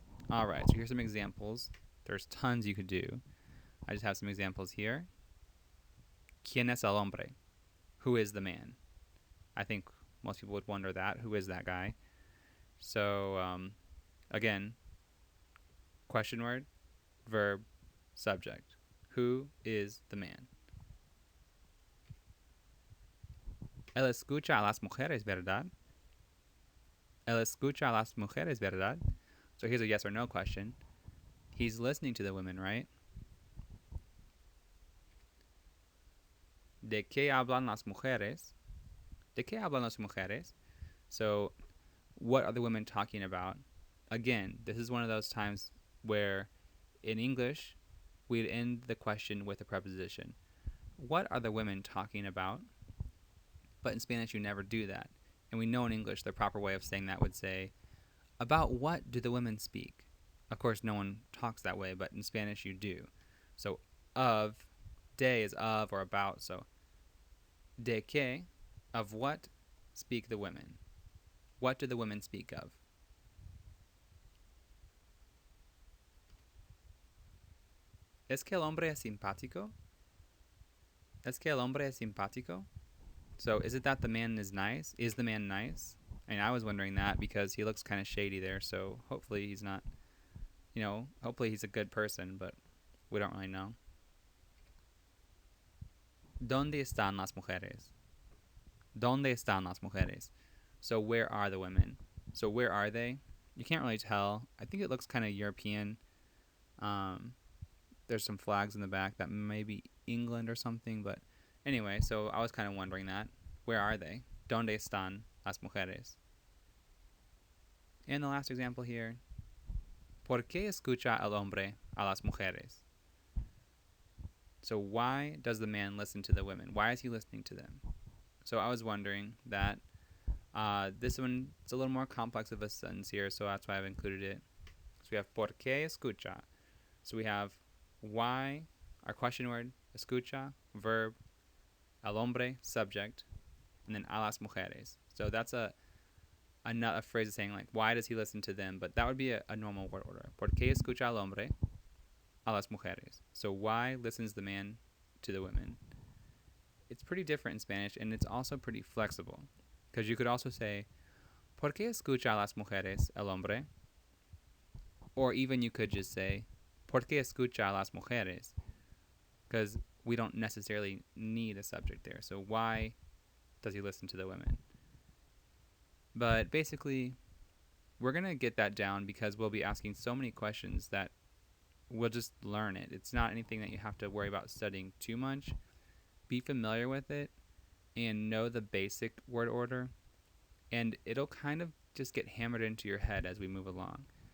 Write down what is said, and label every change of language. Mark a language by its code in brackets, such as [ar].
[en] Alright, so here's some examples. There's tons you could do. I just have some examples here. [es] ¿Quién es el hombre? [en] Who is the man? I think most people would wonder that. Who is that guy? So, again, question word, verb, subject. Who is the man? [es] Él escucha a las mujeres, ¿verdad? Él escucha a las mujeres, ¿verdad? [en] So here's a yes or no question. He's listening to the women, right? [es] ¿De qué hablan las mujeres? ¿De qué hablan las mujeres? [en] So, what are the women talking about? Again, this is one of those times where in English, we'd end the question with a preposition. What are the women talking about? But in Spanish, you never do that. And we know in English the proper way of saying that would say, about what do the women speak? Of course, no one talks that way, but in Spanish you do. So, of, de is of or about. So, de qué, of what speak the women? What do the women speak of? [es] ¿Es que el hombre es simpático? ¿Es que el hombre es simpático? [en] So, is it that the man is nice? Is the man nice? I mean, I was wondering that because he looks kind of shady there, so hopefully he's not, hopefully he's a good person, but we don't really know. [es] ¿Dónde están las mujeres? ¿Dónde están las mujeres? [en] So where are the women? So where are they? You can't really tell. I think it looks kind of European. There's some flags in the back that may be England or something, but anyway, so I was kind of wondering that. Where are they? [es] ¿Dónde están las mujeres? [en] And the last example here. [es] ¿Por qué escucha el hombre a las mujeres? [en] So why does the man listen to the women? Why is he listening to them? So I was wondering that. This one is a little more complex of a sentence here, so that's why I've included it. So we have [es] por qué escucha. [en] So we have why, our question word, escucha, verb, el hombre, subject, and then a las mujeres. So that's a phrase of saying like, why does he listen to them? But that would be a normal word order. [es] ¿Por qué escucha el hombre a las mujeres? [en] So why listens the man to the women? It's pretty different in Spanish, and it's also pretty flexible. Because you could also say, [es] ¿por qué escucha a las mujeres el hombre? [en] Or even you could just say, [es] ¿por qué escucha a las mujeres? [en] Because we don't necessarily need a subject there. So why does he listen to the women? But basically, we're going to get that down because we'll be asking so many questions that we'll just learn it. It's not anything that you have to worry about studying too much. Be familiar with it and know the basic word order, and it'll kind of just get hammered into your head as we move along.